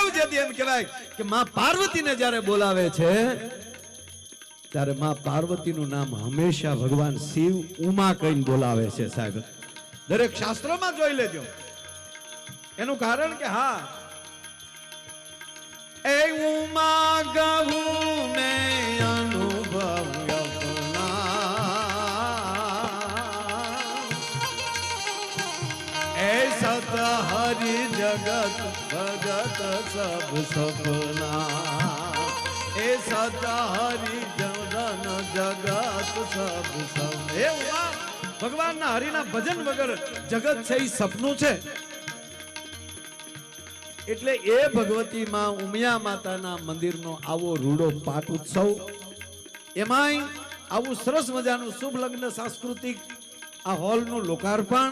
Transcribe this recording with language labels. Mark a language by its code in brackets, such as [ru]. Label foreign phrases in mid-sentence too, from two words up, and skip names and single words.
[gu] જેથી એમ કહેવાય કે માં પાર્વતીને જ્યારે બોલાવે છે ત્યારે માં પાર્વતીનું નામ હંમેશા ભગવાન શિવ ઉમા કહીને બોલાવે છે સાહેબ દરેક શાસ્ત્રોમાં જોઈ લેજો એનું કારણ કે હા એ ઉમા ગહું મેં અનુભવ [hi] सत हरि जगत भगत सब सपना ए सत हरि जन जगत सब सब हे [gu] ભગવાનના હરિના ભજન વગર જગત છે એ સપનું છે. એટલે એ ભગવતી માં ઉમિયા માતાના મંદિરનો આવો રૂડો પાટ ઉત્સવ, એમાંય આવું સરસ મજાનું શુભ લગ્ન સાંસ્કૃતિક આ હોલનું લોકાર્પણ.